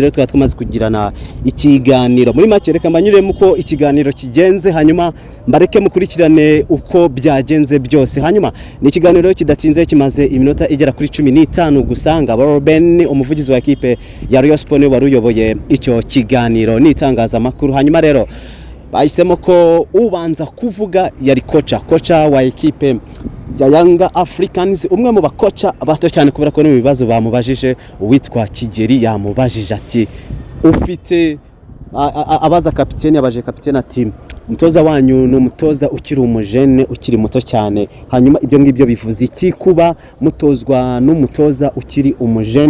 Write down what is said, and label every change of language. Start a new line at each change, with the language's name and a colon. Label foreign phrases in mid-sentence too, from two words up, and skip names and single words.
Kinyarwanda: Rero twamaze kugirana ikiganiro. Muri make reka mbanyuremo uko ikiganiro kigenze, hanyuma mbareke mukurikirane uko byagenze byose. Hanyuma ni ikiganiro kidatinze kimaze iminota igera kuri 15 gusanga Ruben umuvugizi wa equipe ya Royal Sport wari uyoboye icyo kiganiro n'itangazamakuru. Hanyuma rero bahisemo ko ubanza kuvuga yari kocha wa equipe ya Young Africans, umwe mu bakocha bato cyane kubera ko n'ibibazo bamubajije. Uwitwa Kigeri yamubajije ati ufite abaza kapiteni, yabaje kapiteni ati umutoza wanyu no mutoza ukiri umujene ukiri muto cyane, hanyuma ibyo ngibyo bivuze iki kuba mutozwa n'umutoza ukiri umujene?